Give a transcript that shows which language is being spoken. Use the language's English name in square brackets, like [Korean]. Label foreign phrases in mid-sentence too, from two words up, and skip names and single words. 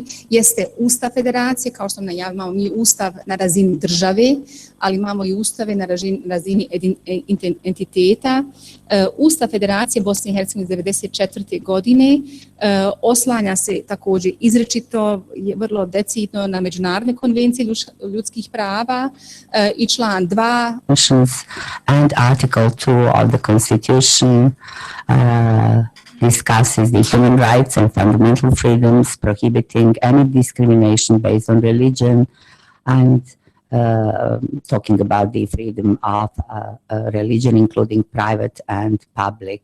[Bosnian] Jeste Ustav Federacije, kao što sam najavila, imamo mi Ustav na razini države, ali imamo i ustave na razini entiteta. Ustav Federacije Bosne i Hercegovine iz 1994. godine oslanja se također izričito, vrlo decidno na međunarodne konvencije ljudskih prava i član 2 [English] and Article 2 of the Constitution discusses the human rights and fundamental freedoms, prohibiting any discrimination based on religion and talking about the freedom of religion, including private and public.